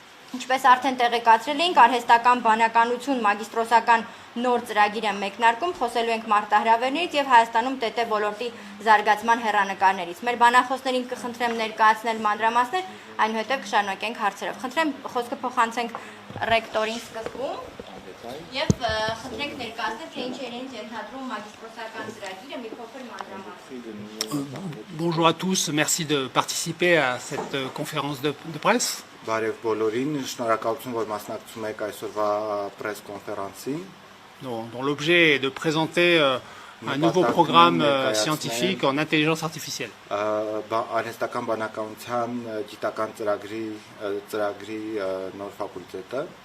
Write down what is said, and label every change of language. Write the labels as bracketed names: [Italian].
[Armenian] Ինչպես արդեն տեղեկացրել էինք, արհեստական բանականություն մագիստրոսական նոր ծրագիրը մեկնարկում, խոսելու ենք մարտահրավերներից և Հայաստանում ՏՏ ոլորտի զարգացման հեռանկարներից։ Մեր բանախոսներին կխնդրեմ ներկայացնել մանրամասներ, այնուհետև կշարունակենք հարցերով։ Խնդրեմ խոսքը փոխանցենք ռեկտորին սկզբում և խնդրենք ներկայացնել, թե ինչ է իրենց ենթադրում մագիստրոսական ծրագիրը, մի փոքր մանրամասներ։ [French] Bonjour à tous, merci de participer à cette conférence de presse. [Armenian] Բարև բոլորին, շնորհակալություն, որ մասնակցում եք այսօրվա press conférence-ին, [French] dont l'objet est de présenter un nouveau programme scientifique en intelligence artificielle. [Armenian] Արհեստական բանականության գիտական ծրագրի նոր ֆակուլտետը։